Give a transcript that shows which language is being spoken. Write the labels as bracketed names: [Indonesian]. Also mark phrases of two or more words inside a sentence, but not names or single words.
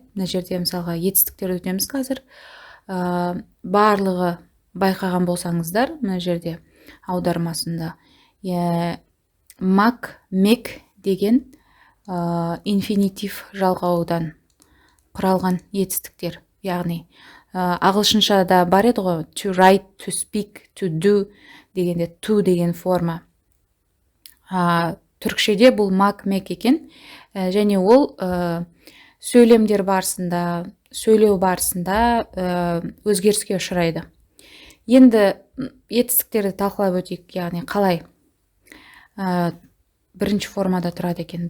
[Kazakh] Мына жерде мысалға етістіктерді өтеміз қазір. Барлығы байқаған болсаңыздар, мына жерде аудармасында мак, мек деген инфинитив жалғаудан құралған етістіктер. Яғни ағылшыншада бар еді ғой, [English] to write, to speak, to do дегенде to [Kazakh] деген форма. Түркшеде бұл мак, мек екен. Және ол сөйлемдер барысында, сөйлеу барысында өзгеріске ұшырайды. Енді етістіктерді талқылап өтейік. Яғни қалай бірінші формада тұрады екен.